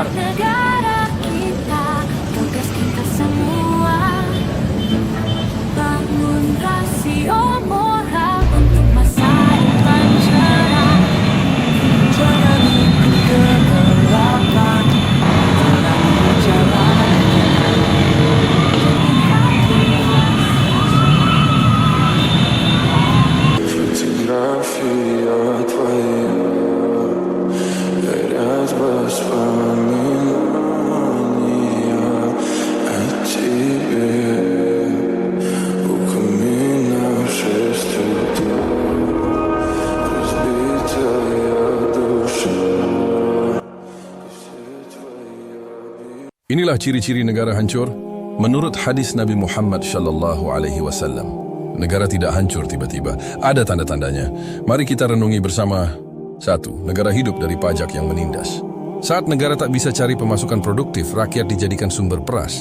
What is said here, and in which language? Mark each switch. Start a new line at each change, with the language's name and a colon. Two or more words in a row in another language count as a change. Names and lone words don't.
Indonesian: Negara kita, tugas kita semua. Bangun rasio moral untuk masa depan cerah. Jangan ikut kegelapan, terangi jalan
Russian: Фотография твоя, горят воспоминания о тебе. У камина в 6 утра, разбитая душа.
Indonesian: Inilah ciri-ciri negara hancur menurut hadis Nabi Muhammad
Arabic: صلى الله عليه وسلم.
Indonesian: negara tidak hancur tiba-tiba. Ada tanda-tandanya. Mari kita renungi bersama. 1. Negara hidup dari pajak yang menindas. Saat negara tak bisa cari pemasukan produktif, rakyat dijadikan sumber peras.